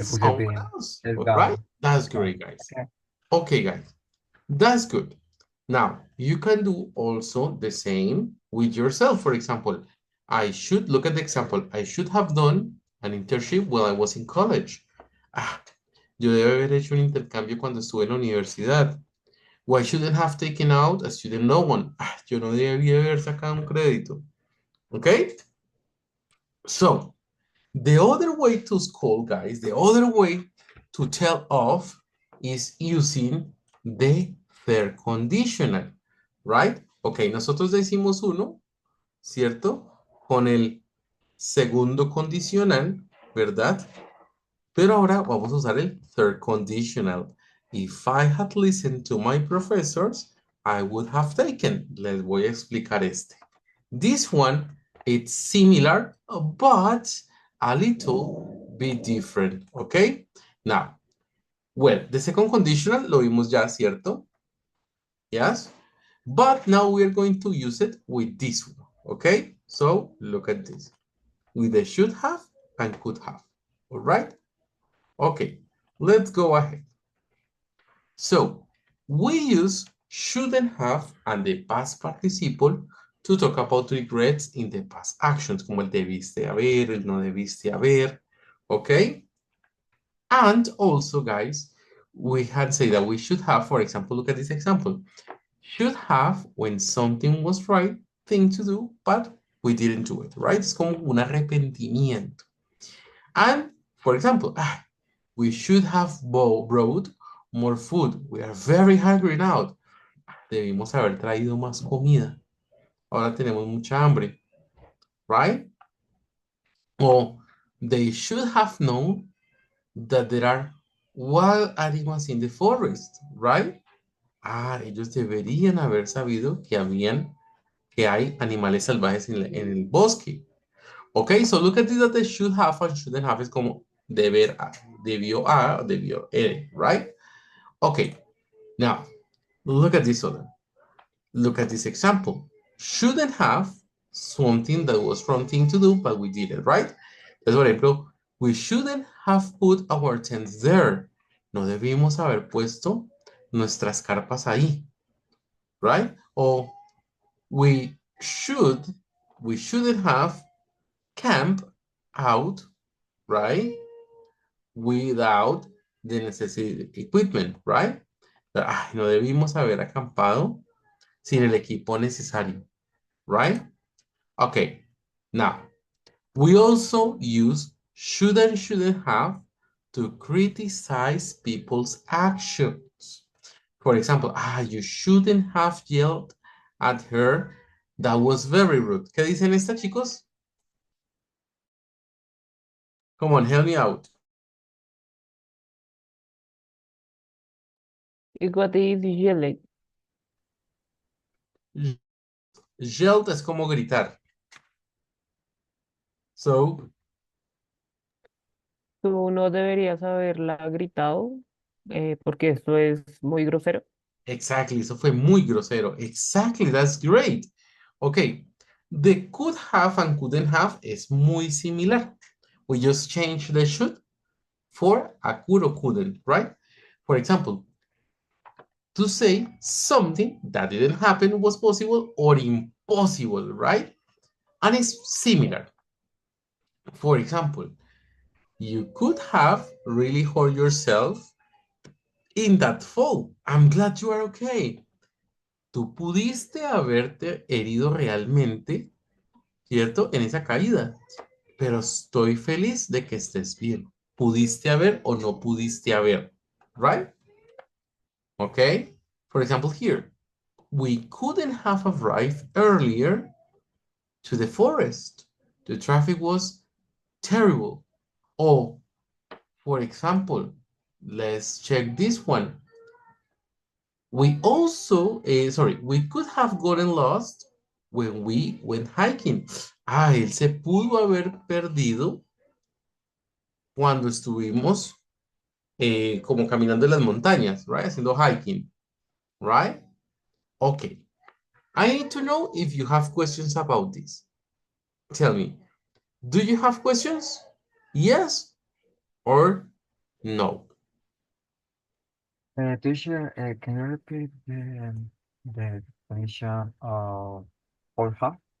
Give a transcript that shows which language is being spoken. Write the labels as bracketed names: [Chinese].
[Spanish] le puse [English] someone [Spanish] bien. [English] else. [Spanish] El [English] All right? gone. That's Gone. great, guys. Okay. Okay, guys. That's good. Now, you can do also the same with yourself. For example, I should look at the example. I should have done an internship while I was in college. [Spanish] Ah, yo debe haber hecho un intercambio cuando estuve en la universidad. [English] Why shouldn't have taken out a student loan? [Spanish] Ah, yo no debía haber sacado un crédito. [English] Okay? So, the other way to school, guys, the other way to tell off is using the third conditional, right? [Spanish] Ok, nosotros decimos uno, ¿cierto? Con el segundo condicional, ¿verdad? Pero ahora vamos a usar el third conditional. [English] If I had listened to my professors, I would have taken. [Spanish] Les voy a explicar este. [English] This one, it's similar, but a little bit different, okay? Now, well, the second conditional [Spanish] lo vimos ya, ¿cierto? [English] Yes? But now we're going to use it with this one, okay? So, look at this. With the should have and could have, all right? Okay, let's go ahead. So, we use shouldn't have and the past participle to talk about regrets in the past actions, [Spanish] como el debiste haber, [English] el no debiste haber, okay? And also, guys, we had said that we should have, for example, look at this example. Should have when something was right thing to do, but we didn't do it, right? [Spanish] Es como un arrepentimiento. [English] And, for example, we should have brought more food. We are very hungry now. [Spanish] Debimos haber traído más comida. Ahora tenemos mucha hambre. [English] Right? Or they should have known that there are wild animals in the forest, right? [Spanish] Ah, ellos deberían haber sabido que hay animales salvajes en el bosque. [English] Okay, so look at this that they should have and shouldn't have [Spanish] es como deber a, debió [English] right? Okay, now look at this other. Look at this example. Shouldn't have something that was wrong thing to do, but we did it, right? [Spanish] Entonces, por ejemplo, [English] we shouldn't have put our tents there. [Spanish] No debimos haber puesto nuestras carpas ahí, [English] right? Or we shouldn't have camped out, right? Without the necessary equipment, right? [Spanish] Ay, no debimos haber acampado sin el equipo necesario, [English] right? Okay, now, we also use should and shouldn't have to criticize people's actions. For example, you shouldn't have yelled at her. That was very rude. [Spanish] ¿Qué dicen estas, chicos? [English] Come on, help me out. What is yelling? [Spanish] Yelled es como gritar. [English] So, [Spanish] Tú no deberías haberla gritado porque esto es muy grosero. [English] exactly, [Spanish] eso fue muy grosero. [English] Exactly, that's great. Okay, the could have and couldn't have [Spanish] es muy similar. [English] We just change the should for a could or couldn't, right? For example, to say something that didn't happen was possible or impossible, right? And it's similar. For example, you could have really hurt yourself in that fall. I'm glad you are okay. [Spanish] Tú pudiste haberte herido realmente, ¿cierto? En esa caída. Pero estoy feliz de que estés bien. Pudiste haber o no pudiste haber, [English] right? Okay. For example, here, we couldn't have arrived earlier to the forest. The traffic was terrible. Or, for example, let's check this one. We also, we could have gotten lost when we went hiking. [Spanish] Él se pudo haber perdido cuando estuvimos como caminando en las montañas, [English] right? [Spanish] Haciendo hiking, [English] right? Okay. I need to know if you have questions about this. Tell me, do you have questions? Yes or no? Teacher, can you repeat the definition of could have?